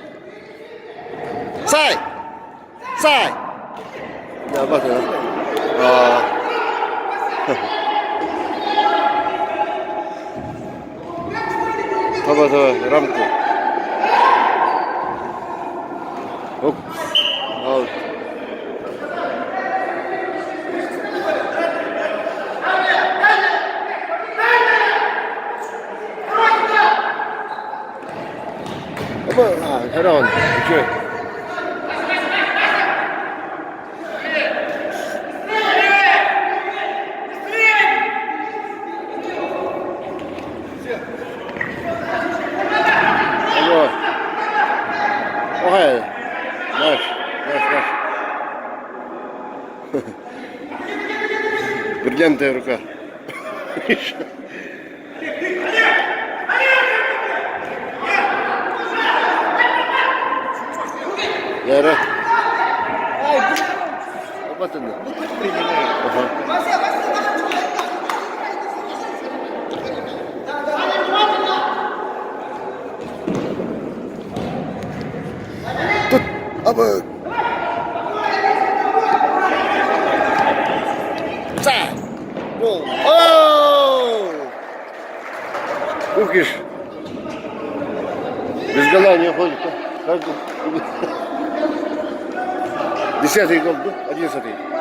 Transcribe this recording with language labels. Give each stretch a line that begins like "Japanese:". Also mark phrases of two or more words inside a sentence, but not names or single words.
Turkish: Say. Say. Ya bak ya. Aa. Tamam tamam. Ramko. Hop. Al.
English: Head on. Good. Okay. Nice.
Turkish: Бриллиантовая рука. Yere. Kapatın da. Tut. Abi. Sağ. Gol. Oh! Çok iş.
Russian: Без гола не ходит. Каждый. 10-й гол, да? 11-й.